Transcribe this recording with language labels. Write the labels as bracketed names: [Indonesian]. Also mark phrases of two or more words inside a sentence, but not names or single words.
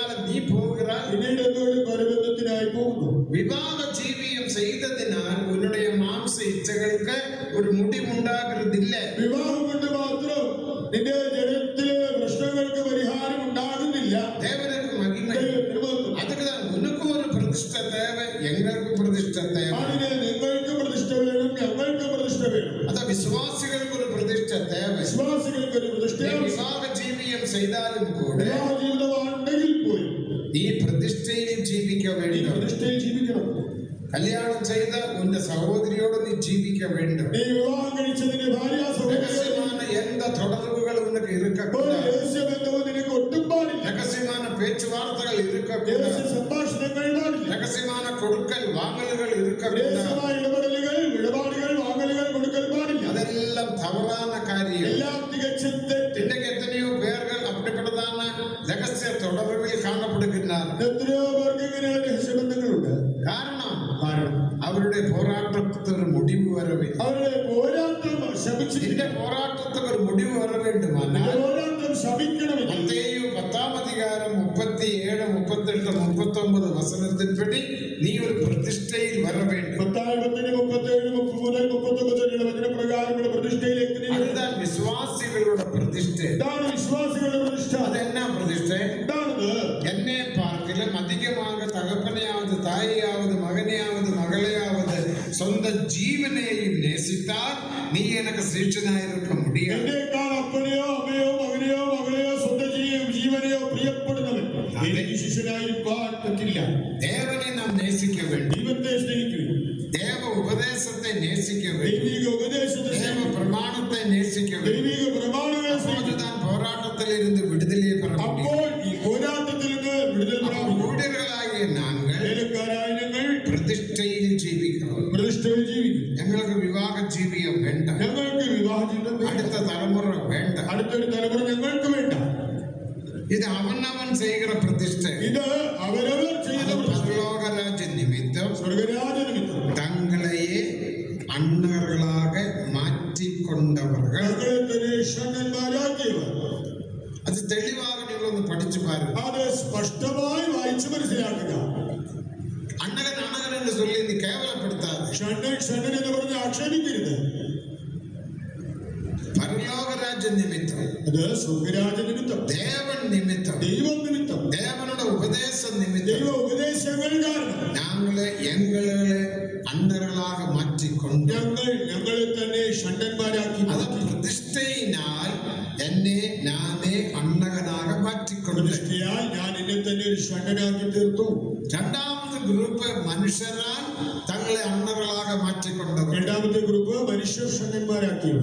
[Tamil] நீ போகிறாய், [Malayalam] പിന്നീട് എന്തുകൊണ്ട് പരബന്ധത്തിനായി പോകുന്നു? [Tamil] விவாக ஜீவியம் செய்ததினால் உன்னுடைய மாംச இச்சைகளுக்கு ஒரு முடிவுண்டாகிறதில்ல. [Malayalam] വിവാഹം കൊണ്ട് മാത്രം നിന്റെ ജഡത്തിലെ പ്രശ്നങ്ങൾക്ക് പരിഹാരം ഉണ്ടാകുന്നില്ല. [Tamil] தேவனுக்கு மகிமை. அதுக்குதான் உனக்கு ஒரு பிரதிஷ்டை தேவை, எங்களுக்கு பிரதிஷ்டை தேவை. [Malayalam] അതിന് നിങ്ങൾക്ക് പ്രതിഷ്ഠ വേണം, ഞങ്ങൾക്ക് പ്രതിഷ്ഠ വേണം. [Tamil] அதான் விசுவாசிகளுக்கு ஒரு பிரதிஷ்டை தேவை. [Malayalam] വിശ്വാസികൾക്ക് ഒരു പ്രതിഷ്ഠ. [Tamil] விவாக ஜீவியம் செய்தாலும் கூட [Malayalam] വിവാഹ ജീവിതമാണെങ്കിൽ പോയി [Tamil] நீ பிரதிஷ்டையில் ஜீவிக்க [Malayalam] ഈ [Tamil] வேண்டும். [Malayalam] പ്രതിഷ്ഠയിൽ ജീവിക്കണം. [Tamil] கல்யாணம் செய்த உன் சகோதரியோடு நீ ஜீவிக்க வேண்டும். [Malayalam] നീ വിവാഹം കഴിച്ചതിന്റെ ഭാര്യ [Tamil] ரகசியமான எந்த தொடர்புகளும் உனக்கு [Malayalam] ഒരു [Tamil] இருக்கக்கூடாது. [Malayalam] രഹസ്യബന്ധവും നിനക്ക് ഒട്ടും പാടില്ല. [Tamil] ரகசியமான பேச்சுவார்த்தைகள் இருக்கக்கூடாது. [Malayalam] രഹസ്യ സംഭാഷണങ്ങൾ പാടില്ല. [Tamil] ரகசியமான கொடுக்கல் வாங்கல்கள் இருக்கக்கூடாது. [Malayalam] രഹസ്യമായ ഇടപെടലുകൾ, ഇടപാടുകൾ, വാങ്ങലുകൾ, കൊടുക്കൽ പാടില്ല. [Tamil] அதெல்லாம் தவறான காரியம். [Malayalam] എല്ലാം തികച്ചും തെറ്റ്. [Tamil] இன்றைக்கு எத்தனையோ பேர்கள் அப்படிப்பட்டதான ரகசிய தொடர்பில் காணப்படுகின்றார்கள். [Malayalam] എത്രയോ പേർക്ക് ഇങ്ങനെയുള്ള രഹസ്യബന്ധങ്ങളുണ്ട്. [Tamil] காரணம் அவருடைய போராட்டத்துக்கு ஒரு முடிவு வர வேண்டும். [Malayalam] അവരുടെ പോരാട്ടം ശമിച്ചിട്ടില്ല. [Tamil] இந்த போராட்டத்துக்கு ஒரு முடிவு வர வேண்டுமானால் [Malayalam] പോരാട്ടം ശമിക്കണമെങ്കിൽ [Tamil] மத்தேயு 10ஆம் அதிகாரம் 37, 38, 39 வசனத்தின்படி நீ ஒரு பிரதிஷ்டையில் வர வேண்டும். [Malayalam] മത്തായി 10:37 മുതൽ 39 വരെയുള്ള വചനപ്രകാരമുള്ള പ്രതിഷ്ഠയിലേക്ക് നീ വരണം. [Tamil] அதுதான் விசுவாசிகளோட பிரதிஷ்டை. [Malayalam] ഇതാണ് വിശ്വാസികളുടെ പ്രതിഷ്ഠ. [Tamil] அது என்ன பிரதிஷ்டை? [Malayalam] എന്താണത്? [Tamil] என்னை பார்க்கிலும் அதிகமாக தகப்பனையாவது தாயையாவது மகனையாவது மகளையாவது சொந்த ஜீவனையும் நேசித்தால் நீ எனக்கு சிஷ்யனாயிருக்க முடியாது. [Malayalam] എന്നേക്കാൾ അപ്പനെയോ അമ്മയോ മകനെയോ മകളെയോ സ്വന്തം ജീവനെയോ പ്രിയപ്പെടുന്നവൻ എനിക്ക് ശിഷ്യനായിരിക്കാൻ പറ്റില്ല. [Tamil] தேவனை நாம் நேசிக்க வேண்டும். [Malayalam] ദൈവത്തെ സ്നേഹിക്കുന്നു. [Tamil] தேவ உபதேசத்தை நேசிக்க வேண்டும். [Malayalam] ദൈവിക ഉപദേശത്തെ [Tamil] தேவ பிரமாணத்தை நேசிக்க வேண்டும். [Malayalam] ദൈവിക പ്രമാണങ്ങളെ [Tamil] அப்போதுதான் போராட்டத்தில் இருந்து விடுதலையை பெற முடியும். [Malayalam] അപ്പോൾ ഈ പോരാട്ടത്തിൽ നിന്ന് വിടുതൽ പ്രാപിക്കും. [Tamil] ஊழியர்களாகிய நாங்கள் [Malayalam] വേലക്കാരായ ഞങ്ങൾ [Tamil] பிரதிஷ்டையில் ஜீவிக்கிறோம். [Malayalam] പ്രതിഷ്ഠയിൽ ജീവിക്കും. [Tamil] எங்களுக்கு விவாக ஜீவியம் வேண்டாம். [Malayalam] ഞങ്ങൾക്ക് വിവാഹ ജീവിതം വേണ്ട. [Tamil] அடுத்த தலைமுறை வேண்டாம். [Malayalam] അടുത്തൊരു തലമുറ ഞങ്ങൾക്ക് വേണ്ട. [Tamil] இது அவனவன் செய்கிற பிரதிஷ்டை. [Malayalam] ഇത് അവരവർ ചെയ്യുന്ന പ്രതിഷ്ഠ. [Tamil] பரலோகராஜ நிமித்தம் [Malayalam] സ്വർഗരാജ നിമിത്തം [Tamil] தங்களையே அன்னர்களாக மாற்றிக்கொண்டவர்கள். [Malayalam] ഞങ്ങളെ തന്നെ ഷണ്ഡന്മാരാക്കിയവർ. [Tamil] அது தெளிவாக நீங்கள் [Malayalam] ഒന്ന് പഠിച്ചു [Tamil] பாருங்க. [Malayalam] അത് സ്പഷ്ടമായി വായിച്ചു മനസ്സിലാക്കുക. [Tamil] அண்ணகன் அண்ணகன் என்று சொல்லி நீ கேவலப்படுத்தாது. [Malayalam] ഷണ്ഡൻ ഷണ്ഡൻ എന്ന് പറഞ്ഞ് ആക്ഷേപിക്കരുത്. [Tamil] பரலோகராஜ நிமித்தம், [Malayalam] അത് സ്വർഗരാജ നിമിത്തം, [Tamil] தேவன் நிமித்தம், [Malayalam] ദൈവം നിമിത്തം, [Tamil] தேவனோட உபதேச நிமித்தம் [Malayalam] ദൈവ ഉപദേശങ്ങൾ കാരണം [Tamil] நாங்களே எங்களை அன்னர்களாக மாற்றிக்கொண்டு [Malayalam] ഞങ്ങളെ തന്നെ ഷണ്ഡന്മാരാക്കി അത് മാറ്റി. [Tamil] பிரதிஷ்டையினால் என்னை நானே அண்ணகனாக மாற்றிக்கொண்டு. [Malayalam] പ്രതിഷ്ഠയാൽ ഞാൻ എന്നെ തന്നെ ഒരു ഷണ്ഡനാക്കി തീർത്തു. രണ്ടാമത്തെ ഗ്രൂപ്പ് [Tamil] மனுஷ்யரால் தங்களை அண்ணகளாக மாற்றிக்கொண்டவர். [Malayalam] രണ്ടാമത്തെ ഗ്രൂപ്പ് മനുഷ്യർ ഷണ്ഡന്മാരാക്കിയവർ.